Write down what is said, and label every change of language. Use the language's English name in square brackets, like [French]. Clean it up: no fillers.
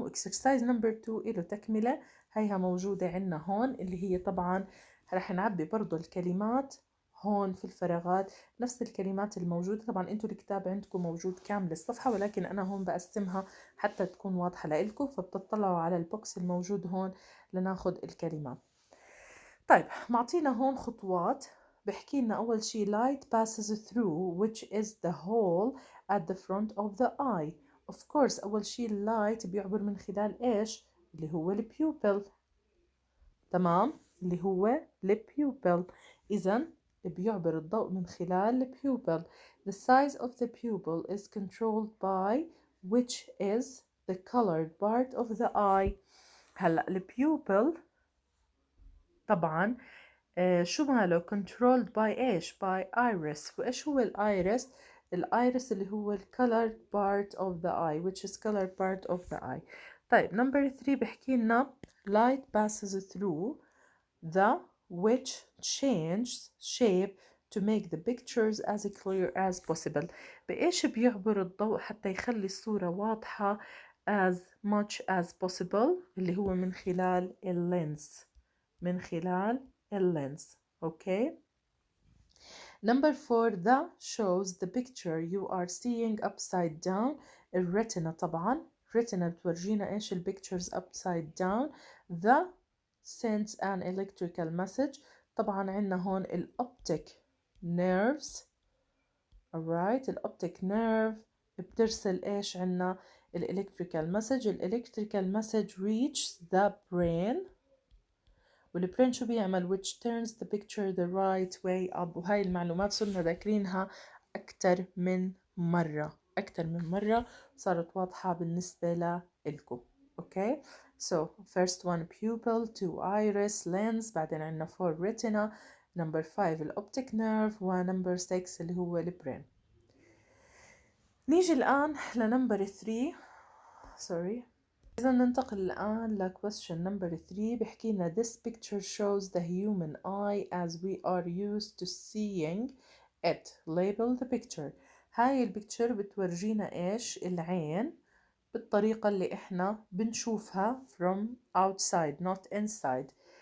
[Arabic] وإكسرسايز نمبر 2 إله تكملة هيها موجودة عنا هون اللي هي طبعا رح نعبي برضو الكلمات هون في الفراغات نفس الكلمات الموجودة. طبعا انتوا الكتاب عندكم موجود كامل الصفحة، ولكن انا هون بقسمها حتى تكون واضحة لإلكم، فبتطلعوا على البوكس الموجود هون لناخد الكلمات. طيب معطينا هون خطوات، بحكي لنا [English] أول شي light passes through which is the hole at the front of the eye. [Arabic] of course أول شي light بيعبر من خلال إيش؟ اللي هو البيوبل، تمام؟ اللي هو البيوبل. إذا بيعبر الضوء من خلال البيوبل. [English] the size of the pupil is controlled by which is the colored part of the eye. [Arabic] هلأ البيوبل طبعا شو ماله controlled by ايش؟ by iris. وايش هو الايرس؟ الايرس اللي هو [English] colored part of the eye which is colored part of the eye. طيب number 3 بحكي لنا light passes through the which changes shape to make the pictures as clear as possible. [Arabic] بإيش بيعبر الضوء حتى يخلي الصورة واضحة [English] as much as possible؟ [Arabic] اللي هو من خلال اللينس، من خلال اللينس. اوكي. [English] number 4 the shows the picture you are seeing upside down. [Arabic] الريتنا طبعا، الريتنا بتورجينا ايش البيكتشرز upside down. [English] the sends an electrical message. [Arabic] طبعا عندنا هون الاوبتيك nerves. alright الاوبتيك nerve بترسل ايش عندنا الالكتريكال مسج. [English] الالكتريكال message reaches the brain، [Arabic] والبرين شو بيعمل [English] which turns the picture the right way up. [Arabic] وهاي المعلومات صرنا ذاكرينها أكتر من مرة صارت واضحة بالنسبة لإلكم. [English] okay so first one pupil, 2 iris, lens، بعدين عنا 4 retina، number 5 الأوبتيك nerve، ونمبر 6 [Arabic] اللي هو البرين. نيجي الآن لنمبر 3 sorry. إذا ننتقل الآن ل question number 3. [English] بحكي لنا this picture shows the human eye as we are used to seeing it. label the picture. [Arabic] هاي البيكتشر بتورجينا إيش؟ العين بالطريقة اللي إحنا بنشوفها [English] from outside not inside.